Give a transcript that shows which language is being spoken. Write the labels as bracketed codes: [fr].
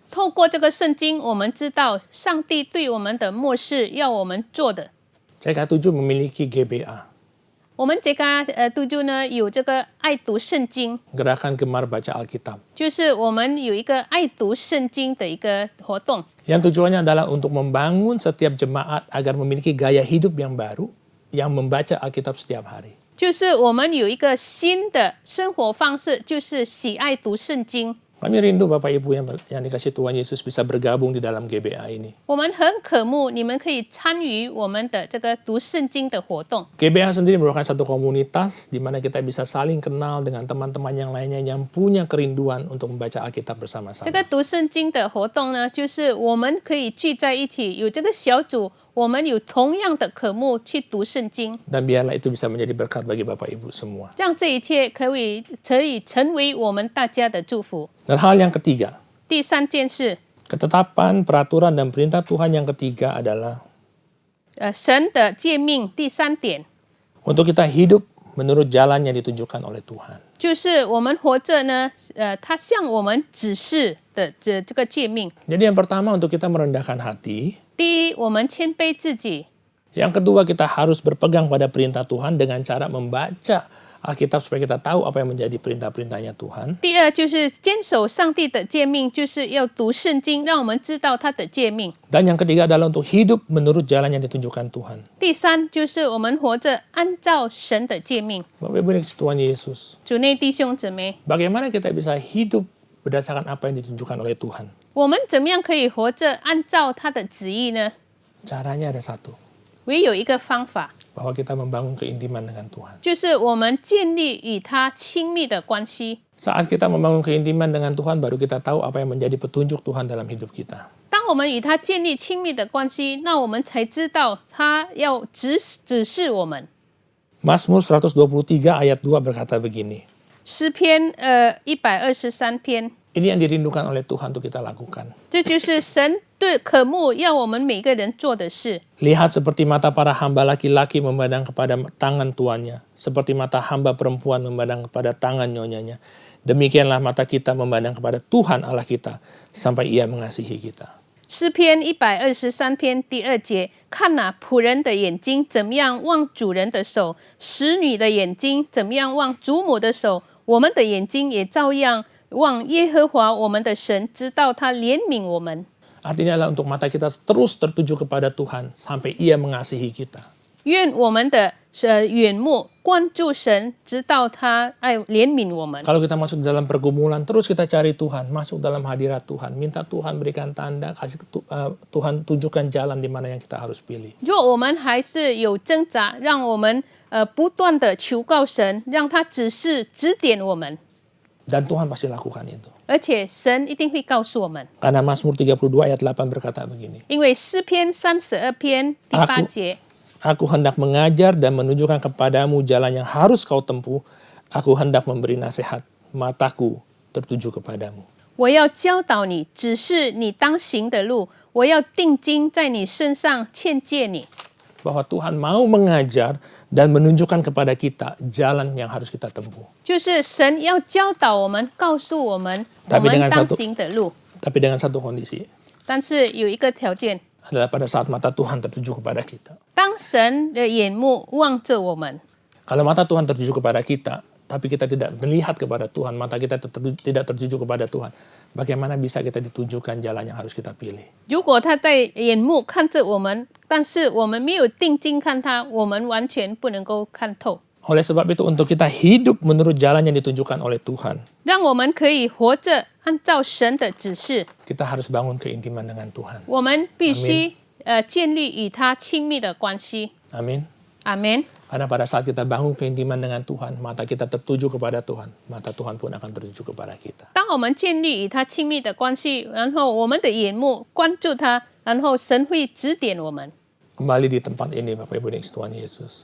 [zh] 透过这个圣经，我们知道上帝对我们的漠视要我们做的。 [id] CK7 memiliki GBA, [zh] 我们这个7呢有这个爱读圣经， [id] Gerakan Gemar Baca Alkitab. [zh] 就是我们有一个爱读圣经的一个活动。 [id] Yang tujuannya adalah untuk membangun setiap jemaat agar memiliki gaya hidup yang baru yang membaca Alkitab setiap hari. [zh] 就是我们有一个新的生活方式，就是喜爱读圣经。 [id] Kami rindu Bapak Ibu yang dikasih Tuhan Yesus bisa bergabung di dalam GBA ini. [zh] 我们很渴慕你们可以参与我们的这个读圣经的活动。 [id] GBA sendiri merupakan satu komunitas di mana kita bisa saling kenal dengan teman-teman yang lainnya yang punya kerinduan untuk membaca Alkitab [zh] 这 [id] bersama-sama. [zh] 个读圣经的活动呢，就是我们可以聚在一起，有这个小组，我们有同样的渴慕去读圣经， [id] Dan biarlah itu bisa menjadi berkat bagi Bapak Ibu semua. [zh] 让这一切可以成为我们大家的祝福。 [id] Dan hal yang ketiga, [zh] 第三件事， [id] ketetapan, peraturan, dan perintah Tuhan yang ketiga adalah [zh] 神的诫命第三点， [id] untuk kita hidup menurut jalan yang ditunjukkan oleh Tuhan. [zh] 就是我们活着呢，他向我们指示的这个诫命。 [id] Jadi yang pertama untuk kita merendahkan hati. [zh] 第一，我们谦卑自己； [id] Yang kedua kita harus berpegang pada perintah Tuhan dengan cara membaca Alkitab supaya kita tahu apa yang menjadi perintah-perintahnya Tuhan. [zh] 第二就是坚守上帝的诫命，就是要读圣经，让我们知道他的诫命。 [id] Dan yang ketiga adalah untuk hidup menurut jalan yang ditunjukkan Tuhan. [zh] 第三就是我们活着按照神的诫命。 [id] Bapak Ibu dikasih Tuhan Yesus, [zh] 主内弟兄姊妹， [id] bagaimana kita bisa hidup berdasarkan apa yang ditunjukkan oleh Tuhan? [zh] 我们怎么样可以活着按照他的旨意呢？ [id] Caranya ada satu, [zh] 唯有一个方法， [id] bahwa kita membangun keintiman dengan Tuhan. [zh] 就是我们建立与他亲密的关系。 [id] Saat kita membangun keintiman dengan Tuhan, baru kita tahu apa yang menjadi petunjuk Tuhan dalam hidup kita. [zh] 当我们与他建立亲密的关系，那我们才知道他要指示我们。 [id] Mazmur 123 ayat 2 berkata begini, [zh] 诗篇123篇， [id] ini yang dirindukan oleh Tuhan untuk kita lakukan. [zh] 这就是神对渴慕要我们每个人做的事。 [id] Lihat seperti mata para hamba laki-laki memandang kepada tangan tuannya, seperti mata hamba perempuan memandang kepada tangan nyonyanya. Demikianlah mata kita memandang kepada Tuhan Allah kita, sampai Ia mengasihi kita. [zh] 诗篇123篇第2节，看哪，仆人的眼睛怎么样望主人的手，使女的眼睛怎么样望主母的手，我们的眼睛也照样望耶和华我们的神，直到他怜悯我们。 [id] Artinya adalah untuk mata kita terus tertuju kepada Tuhan, sampai Ia mengasihi kita. [zh] 愿我们的眼目关注神，直到他怜悯我们。 [id] Kalau kita masuk dalam pergumulan, terus kita cari Tuhan, masuk dalam hadirat Tuhan, minta Tuhan berikan tanda, kasih Tuhan tunjukkan jalan di mana yang kita harus pilih. [zh] 若我们还是有挣扎，让我们不断的求告神，让他指点我们， [id] Dan Tuhan pasti lakukan itu. [zh] 而且神一定会告诉我们。 [id] Karena Mazmur 32 ayat 8 berkata begini, [zh] 因为诗篇32篇第8节， [id] Aku hendak mengajar dan menunjukkan kepadamu jalan yang harus kau tempuh. Aku hendak memberi nasihat, mataku tertuju kepadamu. [zh] 我要教导你，指示你当行的路，我要定睛在你身上，劝诫你。 [id] Bahwa Tuhan mau mengajar dan menunjukkan kepada kita jalan yang harus kita tempuh. [zh] 就是神要教导我们，告诉我们我 [id] Tapi [zh] 们 [id] dengan [zh] 当 [id] satu [zh] 行的路。 [id] tapi dengan satu kondisi, [zh] 但是有一个条件， [id] adalah pada saat mata Tuhan tertuju kepada kita. [zh] 当神的眼目望着我们， [id] Kalau mata Tuhan tertuju kepada kita, tapi kita tidak melihat kepada Tuhan, mata kita tidak tertuju kepada Tuhan, bagaimana bisa kita ditunjukkan jalan yang harus kita pilih? [zh] 如果他在眼目看着我们，但是我们没有定睛看他，我们完全不能够看透。 [id] Oleh sebab itu, untuk kita hidup menurut jalan yang ditunjukkan oleh Tuhan, [zh] 让我们可以活着按照神的指示， [id] kita harus bangun keintiman dengan Tuhan. [zh] 我们必须建立与他亲密的关系。 [id] Amin. [zh] 阿门。 [id] Karena pada saat kita bangun keintiman dengan Tuhan, mata kita tertuju kepada Tuhan, mata Tuhan pun akan tertuju kepada kita. [zh] 当我们建立与他亲密的关系，然后我们的眼目关注他，然后神会指点我们。 [id] Kembali di tempat ini, Bapak Ibu dan Tuhan Yesus.